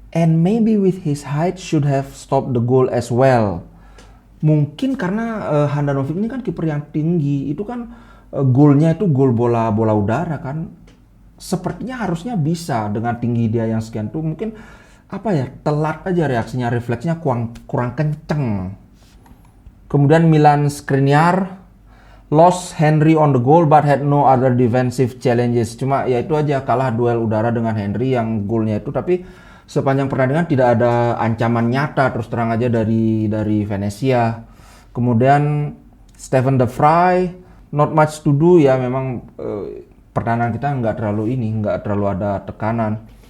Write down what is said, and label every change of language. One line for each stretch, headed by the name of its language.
English: And maybe with his height should have stopped the goal as well.
Indonesian: Mungkin karena Handanovic ini kan kiper yang tinggi, itu kan golnya itu gol bola udara kan. Sepertinya harusnya bisa dengan tinggi dia yang sekian tuh, mungkin apa ya, telat aja reaksinya, refleksnya kurang kenceng.
English: Kemudian Milan Skriniar lost Henry on the goal but had no other defensive challenges.
Indonesian: Cuma ya itu aja, kalah duel udara dengan Henry yang golnya itu, tapi sepanjang pertandingan tidak ada ancaman nyata terus terang aja dari Venezia. Kemudian Stephen De Vrij,
English: not much to do
Indonesian: ya, memang pertahanan kita nggak terlalu ada tekanan.